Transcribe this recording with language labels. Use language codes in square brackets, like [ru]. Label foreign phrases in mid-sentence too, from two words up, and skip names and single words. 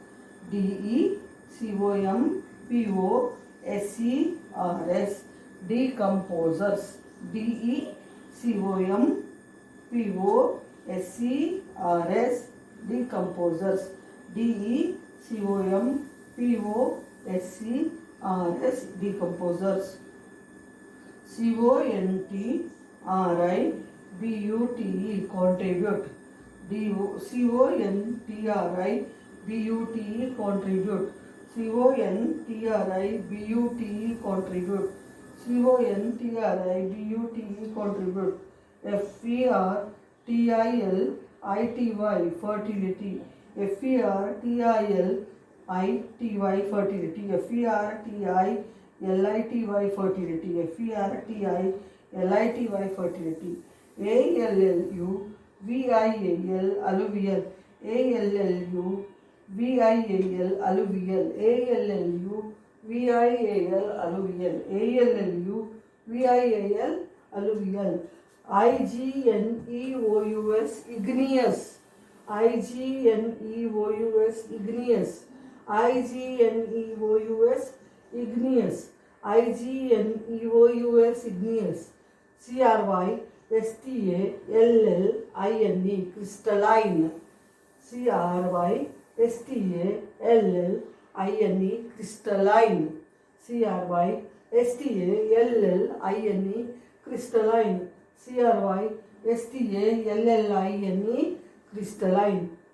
[en] DECOMPOSERS, decomposers. DECOMPOSERS, decomposers. DECOMPOSERS, decomposers. CONTRIBUTE, contribute. CONTRIBUTE, contribute. CONTRIBUTE, contribute. CONTRIBUTE, contribute. FERTILITY, fertility. FERTILITY, fertility. FERTILITY, fertility. FERTILITY, fertility. ALLU, VIAL, alluvial. ALLU, VIAL, alluvial. ALLU, VIAL, alluvial. ALLU, VIAL, alluvial. IGNEOUS, igneous. IGNEOUS, igneous. IGNEOUS, igneous. IGNEOUS igneous, CRYSTALLINE crystalline, CRYSTALLINE crystalline, CRYSTALLINE crystalline, CRYSTALLINE crystalline,